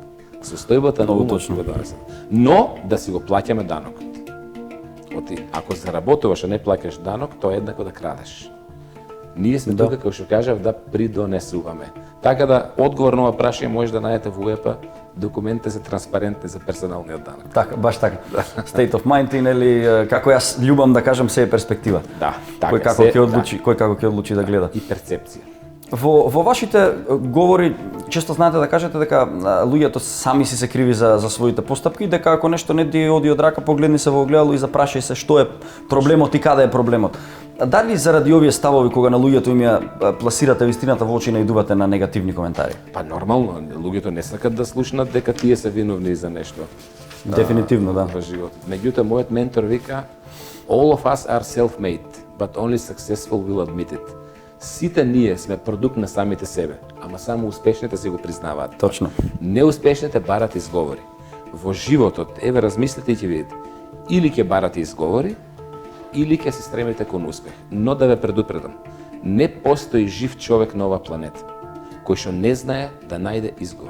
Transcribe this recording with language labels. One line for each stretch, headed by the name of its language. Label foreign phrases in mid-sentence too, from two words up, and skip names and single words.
Macedonian: Состојбата на умот го донесе. Но да си го плаќаме данокот. Ако заработуваш, а не плаќаш данок, тоа е еднакво да крадеш. Ние сме тука, како што кажав, да придонесуваме. Така да, одговор на ова прашање може да најдете во УЕПА документите се транспарентни за персоналниот данок. Така, баш така.
English: State of mind
Macedonian: или како јас љубам да кажам, се е перспектива. Да, така. Кој како ќе одлучи, кој како ќе одлучи да гледа. И перцепција. Во вашите говори често знаете да кажете дека луѓето сами си се криви за своите постапки, дека ако нешто не ти оди од рака, погледни се во огледало и запрашај се што е проблемот и каде е проблемот. Дали заради овие ставови кога на луѓето им ја пласирате вистината во очи наидувате на негативни коментари? Па нормално, луѓето не сакат да слушнат дека тие се виновни за нешто. Дефинитивно, да. Во животот. Меѓутоа, мојот ментор вика,
English: all of us are self-made, but only successful will admit it.
Macedonian: Сите ние сме продукт на самите себе, ама само успешните се го признаваат. Точно. Неуспешните барат изговори. Во животот, еве размислете и ќе видите, или ќе барате изговори, или ќе се стремите кон успех. Но да ве предупредам, не постои жив човек на оваа планета кој што не знае да најде изговор.